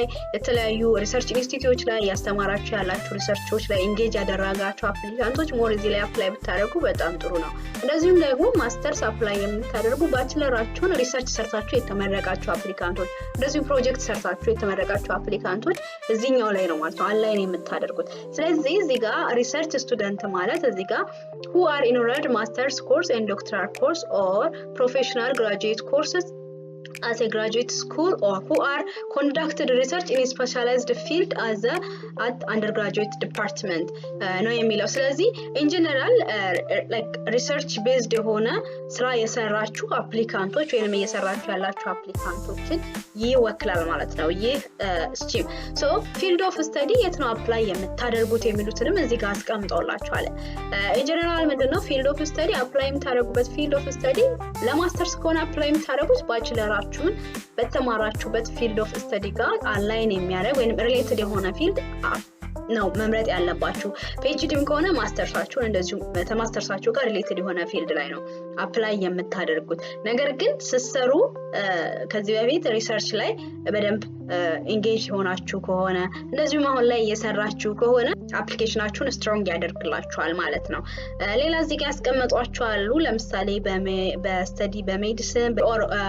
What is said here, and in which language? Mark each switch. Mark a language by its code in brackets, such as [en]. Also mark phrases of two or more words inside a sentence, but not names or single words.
[am] የተለያዩ [en] research institutes [am] ላይ ያስተማራችሁ ያላችሁ ሪሰርቾች ላይ ኢንጌጅ ያደረጋችሁ አፕሊካንቶች ሞር እዚህ ላይ አፕላይ ብታደርጉ በጣም ጥሩ ነው እንደዚሁም ደግሞ ማስተርስ አፕላይ የምታደርጉ ባችለራችሁን ሪሰርች ሰርታችሁ የተመረቃችሁ አፕሊካንቶች እንደዚሁ ፕሮጀክት ሰርታችሁ የተመረቃችሁ አፕሊካንቶች እዚህኛው ላይ ነው ማለት ነው ኦንላይን የምታደርጉት ስለዚህ እዚህ ጋር ሪሰርች ስቱደንት ማለት እዚህ ጋር [en] who are enrolled master's course and doctoral course or professional graduate courses as a graduate school or who are conducted research in a specialized field as at undergraduate department ነው [am] የሚለው ስለዚህ [en] in general like research based [am] የሆነ ስራ የሰራችሁ አፕሊካንቶች ወይንም እየሰራችሁ ያላችሁ አፕሊካንቶችን ይወክላል ማለት ነው ይህ ስትሪም [en] so field of study [am] የት ነው አፕላይ የምታደርጉት የሚሉትንም እዚህ ጋር አስቀምጠውላችኋል [en] in general [am] ምንድነው [en] field of study [am] አፕላይ የምታደርጉበት [en] field of study [am] ለማስተርስ ከሆነ አፕላይ የምታደርጉት ባችለራችሁን በተማራችሁበት [en] field of study [am] ጋር አላይን የሚያደርግ ወይንም ሪሌትድ የሆነ field ነው መምረጥ ያለባችሁ ፒኤችዲም ከሆነ ማስተርሳችሁን እንደዚሁ በማስተርሳችሁ ጋር ሪሌትድ የሆነ ፊልድ ላይ ነው አፕላይ የምታደርጉት። ነገር ግን ስትሰሩ ከዚህ በፊት ሪሰርች ላይ በደንብ ኢንጌጅ ሆናችሁ ከሆነ እንደዚሁም አሁን ላይ እየሰራችሁ ከሆነ አፕሊኬሽናችሁን ስትሮንግ ያደርግላችኋል ማለት ነው። ሌላ እዚህ ጋር ያስቀመጧችኋሉ ለምሳሌ በስተዲ በሜዲሲን ኦር